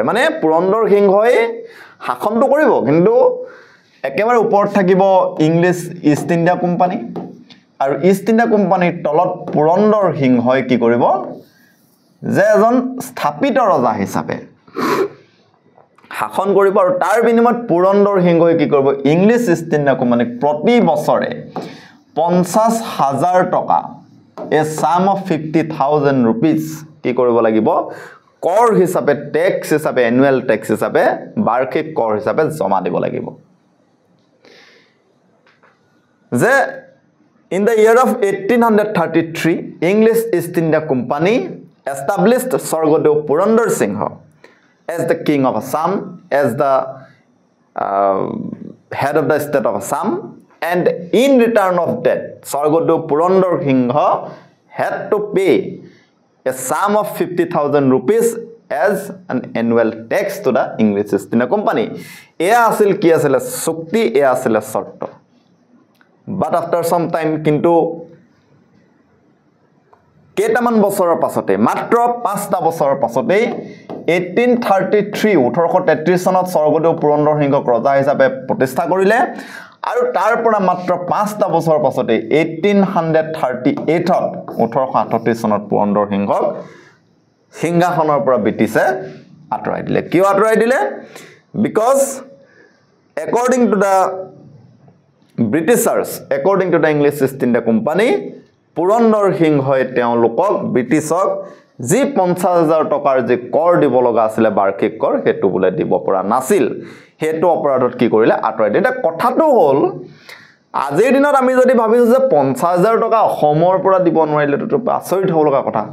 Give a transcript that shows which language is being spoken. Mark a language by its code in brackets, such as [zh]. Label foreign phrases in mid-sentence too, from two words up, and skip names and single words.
[as] মানে পুৰন্দৰ সিংহই শাসনটো কৰিব, কিন্তু একেবাৰে ওপৰত থাকিব ইংলিছ ইষ্ট ইণ্ডিয়া কোম্পানী, আৰু ইষ্ট ইণ্ডিয়া কোম্পানীৰ তলত পুৰন্দৰ সিংহই কি কৰিব যে এজন স্থাপিত ৰজা হিচাপে শাসন কৰিব। আৰু তাৰ বিনিময়ত পুৰন্দৰ সিংহই কি কৰিব ইংলিছ ইষ্ট ইণ্ডিয়া কোম্পানীক প্ৰতি বছৰে 50,000 টকা, [en] a sum of 50,000 rupees [as] কি কৰিব লাগিব কৰ হিচাপে টেক্স হিচাপে [en] annual tax [as] হিচাপে বাৰ্ষিক কৰ হিচাপে জমা দিব লাগিব। [en] যে in the year of 1833 English East India Company established Swargodev Purandar Singha as the king of Assam, as the head of the state of Assam, and in return of that Swargodev Purandar Singha had to pay a sum of 50,000 rupees as an annual tax to the English East India Company. [as] এয়া আছিল কি আছিল চুক্তি, এয়া আছিল শর্ত। [en] But after some time [as] কিন্তু কেইটামান বছৰৰ পাছতে মাত্ৰ 5টা বছৰৰ পাছতে 1833 চনত স্বৰ্গদেউ পুৰন্দৰ সিংহক ৰজা হিচাপে প্ৰতিষ্ঠা কৰিলে। আৰু তাৰ পৰা মাত্ৰ 5টা বছৰৰ পাছতে 1838 চনত পুৰন্দৰ সিংহক সিংহাসনৰ পৰা ব্ৰিটিছে আঁতৰাই দিলে। কিয় আঁতৰাই দিলে? [en] Because according to the Britishers, according to the English East India Company, [as] পুৰন্দৰ সিংহই তেওঁলোকক ব্ৰিটিছক যি 50,000 টকাৰ যে কৰ দিব লগা আছিল বাৰ্ষিক কৰ, হেতু বুলে দিব পৰা নাছিল। হেতু অপৰাধত কি কৰিলে আঁতৰাই দিলে। কথাটো হ'ল আজিৰ দিনত আমি যদি ভাবিছো যে 50,000 টকা অসমৰ পৰা দিব নোৱাৰিলে তো আচৰিত হ'ব লগা কথা।